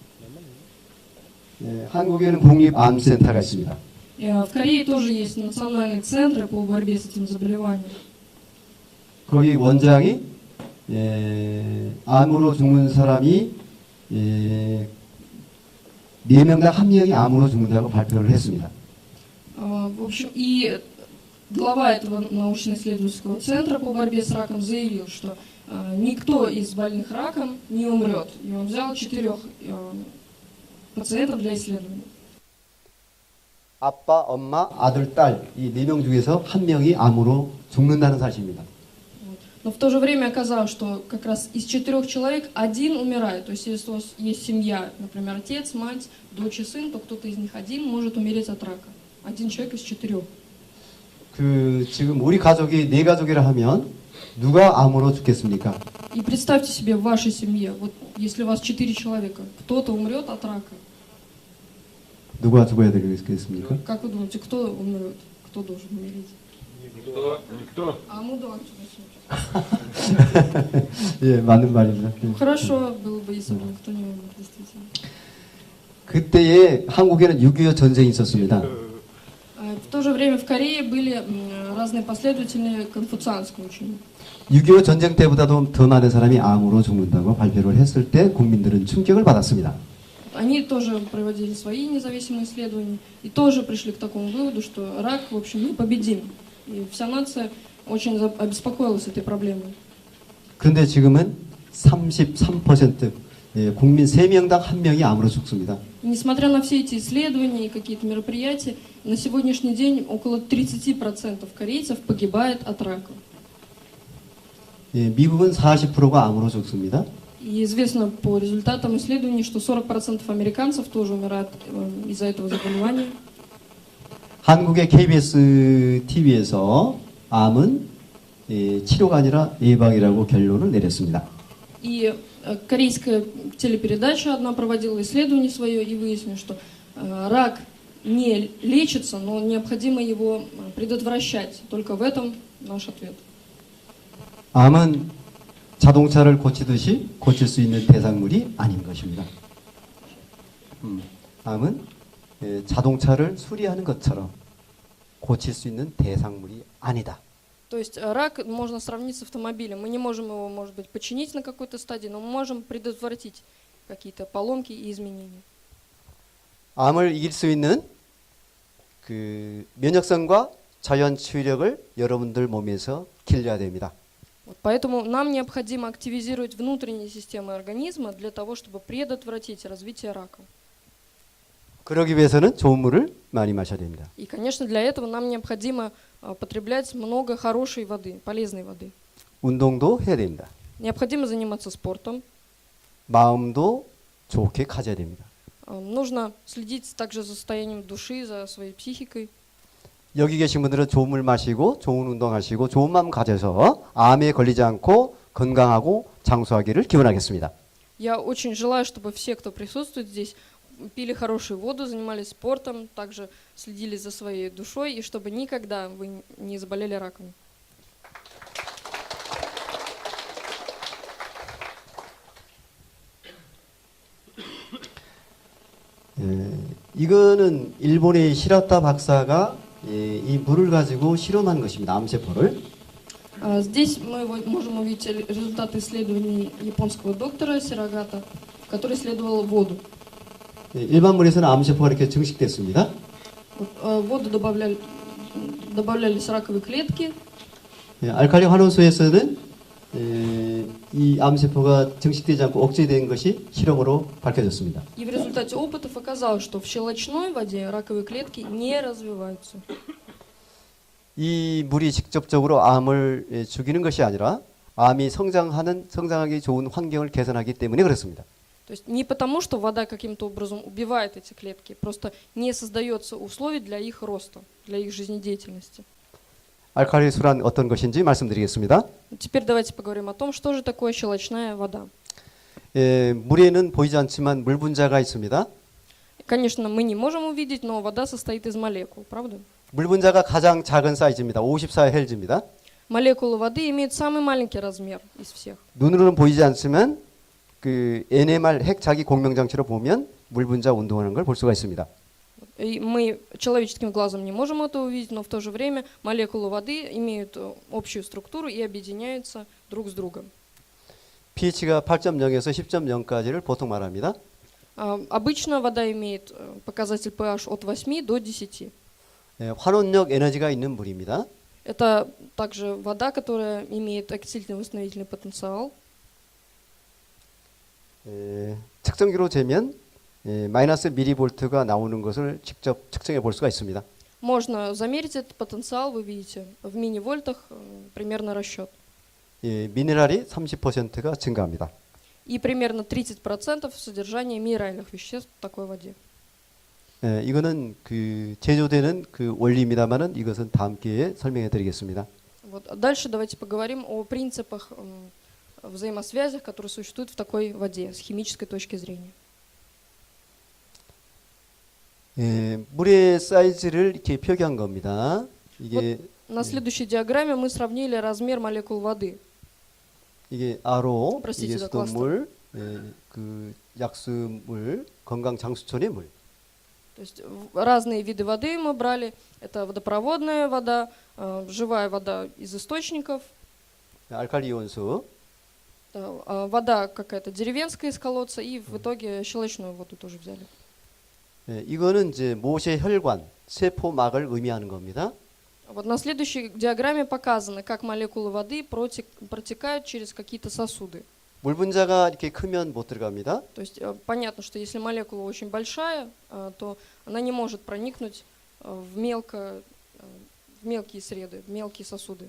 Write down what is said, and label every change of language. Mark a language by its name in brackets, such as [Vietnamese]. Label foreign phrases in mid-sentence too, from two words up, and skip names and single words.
[Korean] 한국에는 국립암센터가 있습니다. [Russian] В Корее тоже есть национальные центры по борьбе с этим заболеванием. [Korean] 거기 원장이 암으로 죽는 사람이 4명당 1명이 암으로 죽는다고 발표를 했습니다. [Russian] В общем, и глава этого научно-исследовательского центра по борьбе с раком заявил, что никто из больных раком не умрет. И он взял 4 пациентов для исследования. [Korean] 아빠, 엄마, 아들, 딸 이 4명 중에서 한 명이 암으로 죽는다는 사실입니다. [Russian] Но в то же время оказалось, что как раз из 4 человек один умирает. То есть если у вас есть семья, например, отец, мать, дочь и сын, то кто-то из них один может умереть от рака. Один человек из 4. [Korean] 지금 우리 가족이 4가족이라 하면 누가 암으로 죽겠습니까? [Russian] И представьте себе в вашей семье, вот если у вас 4 человека, кто-то умрет от рака. [Korean] 누가 죽어야 되겠습니까? [Russian] Как вы думаете, кто умрет? Кто должен умереть? Никто. А мудак сюда. [Korean] 예, 맞는 말입니다. 예. [Russian] Хорошо было бы, если бы никто не умер, действительно. [Korean] 그때에 한국에는 6.25 전쟁이 있었습니다. [Russian] В то же время в Корее были разные последователи конфуцианского учения. [Korean] 6.25 전쟁 때보다도 더 많은 사람이 암으로 죽는다고 발표를 했을 때 국민들은 충격을 받았습니다. [Russian] Они тоже проводили свои независимые исследования и тоже пришли к такому выводу, что рак, в общем, непобедим. И вся нация очень обеспокоилась этой проблемой. [Korean] 그런데 지금은 33% 국민 3명당 1명이 암으로 죽습니다. [Russian] И несмотря на все эти исследования и какие-то мероприятия, на сегодняшний день около 30% корейцев погибает от рака. [Korean] 예, 미국은 40%가 암으로 죽습니다. [Russian] И известно по результатам исследований, что 40% американцев тоже умирают из-за этого заболевания. [Korean] 한국의 KBS TV에서 암은 치료가 아니라 예방이라고 결론을 내렸습니다. [Russian] И корейская телепередача одна проводила исследование свое и выяснила, что рак не лечится, но необходимо его предотвращать. Только в этом наш ответ. [Korean] 암은 자동차를 고치듯이 고칠 수 있는 대상물이 아닌 것입니다. 암은 자동차를 수리하는 것처럼 고칠 수 있는 대상물이 아니다. [Russian] То есть рак можно сравнить с автомобилем. Мы не можем его, может быть, починить на какой-то стадии, но мы можем предотвратить какие-то поломки и изменения. [Korean] 암을 이길 수 있는 그 면역성과 자연 치유력을 여러분들 몸에서 길러야 됩니다. [Russian] Вот поэтому нам необходимо активизировать внутренние системы организма для того, чтобы предотвратить развитие рака. [Korean] 그러기 위해서는 좋은 물을 많이 마셔야 됩니다. [Russian] И, конечно, для этого нам необходимо потреблять много хорошей воды, полезной воды. [Korean] 운동도 해야 됩니다. [Russian] Необходимо заниматься спортом. [Korean] 마음도 좋게 가져야 됩니다. [Russian] Нужно следить также за состоянием души, за своей психикой. [Korean] 여기 계신 분들은 좋은 물 마시고 좋은 운동하시고 좋은 마음 가져서 암에 걸리지 않고 건강하고 장수하기를 기원하겠습니다. [Russian] Я очень желаю, чтобы все, кто присутствует здесь, пили хорошую воду, занимались спортом, также следили за своей душой, и чтобы никогда вы не заболели раком. [Korean] 이거는 일본의 시라타 박사가 이 물을 가지고 실험한 것입니다. 암세포를. [Russian] Здесь мы можем увидеть результаты исследований японского доктора Сирогата, который исследовал воду. [Korean] 일반 물에서는 암세포가 이렇게 증식됐습니다. [Russian] В воду добавлялись раковые клетки. [Korean] 알칼리 환원소에서는 이 암세포가 증식되지 않고 억제된 것이 실험으로 밝혀졌습니다. [Russian] И в результате опытов оказалось, что в щелочной воде раковые клетки не развиваются. [Korean] 이 물이 직접적으로 암을 죽이는 것이 아니라 암이 성장하기 좋은 환경을 개선하기 때문에 그렇습니다. [Russian] То есть не потому, что вода каким-то образом убивает эти клетки, просто не создается условий для их роста, для их жизнедеятельности. [Korean] 알칼리수란 어떤 것인지 말씀드리겠습니다. [Russian] Теперь давайте поговорим о том, что же такое щелочная вода. [Korean] 물에는 보이지 않지만 물 분자가 있습니다. [Russian] Конечно, мы не можем увидеть, но вода состоит из молекул, правда? [Korean] 물 분자가 가장 작은 사이즈입니다. 54헬즈입니다. [Russian] Молекулы воды имеют самый маленький размер из всех. [Korean] 눈으로는 보이지 않지만 그 NMR 핵 자기 공명장치로 보면 물 분자 운동하는 걸 볼 수가 있습니다. [Russian] И мы человеческим глазом не можем это увидеть, но в то же время молекулы воды имеют общую структуру и объединяются друг с другом. [Korean] pH가 8.0에서 10.0까지를 보통 말합니다. [Russian] Обычно вода имеет показатель pH от 8 до 10. [Korean] 환원력 에너지가 있는 물입니다. [Russian] Это также вода, которая имеет окислительно-восстановительный потенциал. [Korean] 측정기로 재면 마이너스 미리볼트가 나오는 것을 직접 측정해 볼 수가 있습니다. [Russian] Можно замерить этот потенциал, вы видите, в мини-вольтах примерно расчет. [Korean] 미네랄이 30%가 증가합니다. [Russian] И примерно 30% содержания минеральных веществ в такой воде. [Korean] 이거는 그 제조되는 그 원리입니다만은 이것은 다음 기회에 설명해 드리겠습니다. [Russian] Вот. А дальше давайте поговорим о принципах взаимосвязях, которые существуют в такой воде с химической точки зрения. [Korean] 물의 사이즈를 이렇게 표기한 겁니다. 이게 [Russian] На следующей диаграмме мы сравнили размер молекул воды. [Korean] 이게 RO, [Russian] Простите, [Korean] 이게 [Russian] да, [Korean] 수돗물, 그 약수물, 건강 장수촌의 물. [Russian] То есть разные виды воды мы брали. Это водопроводная вода, живая вода из источников, [Korean] 알칼리 이온수, [Russian] вода какая-то деревенская из колодца, и в итоге щелочную воду тоже взяли. [Korean] 이거는 이제 모세 혈관, 세포막을 의미하는 겁니다. [Russian] Вот на следующей диаграмме показано, как молекулы воды протекают через какие-то сосуды. [Korean] 물 분자가 이렇게 크면 못 들어갑니다. [Russian] То есть понятно, что если молекула очень большая, то она не может проникнуть в мелкие среды, в мелкие сосуды.